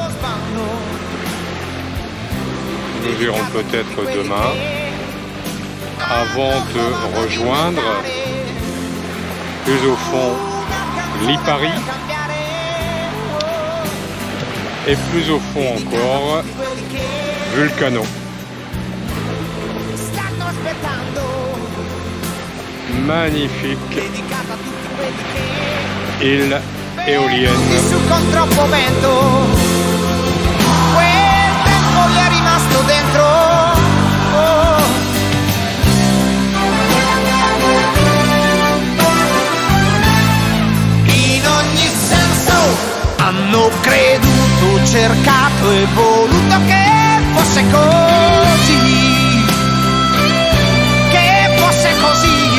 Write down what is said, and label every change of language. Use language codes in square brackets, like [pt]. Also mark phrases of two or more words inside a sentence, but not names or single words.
[fr] Nous irons peut-être demain, avant de rejoindre plus au fond Lipari et plus au fond encore Vulcano. magnifique [it] dedicata a tutti quelli che [fr] île éolienne. [it] su con troppo vento, quel tempo gli è rimasto dentro. Oh. In ogni senso hanno creduto, cercato e voluto che fosse così, che fosse così.